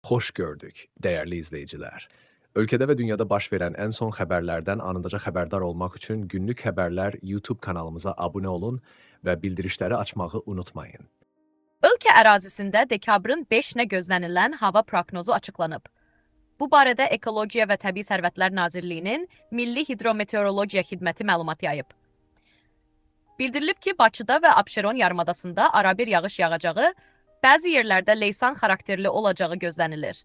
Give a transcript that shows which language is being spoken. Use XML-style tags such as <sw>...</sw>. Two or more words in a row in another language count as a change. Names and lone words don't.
<tr>Hoş gördük, değerli izleyiciler. Ülkede ve dünyada baş veren en son haberlerden anında haberdar olmak için günlük haberler YouTube kanalımıza abone olun ve bildirişleri açmayı unutmayın.</tr> <az>Ölkə ərazisində dekabrın 5-nə gözlənilən hava proqnozu açıqlanıb. Bu barədə Ekologiya və Təbii Sərvətlər Nazirliyinin Milli Hidrometeorologiya Xidməti məlumat yayıb. Bildirilib ki, Bakıda və Abşeron yarımadasında arabir yağış yağacağı, bəzi yerlərdə leysan xarakterli olacağı gözlənilir.</az>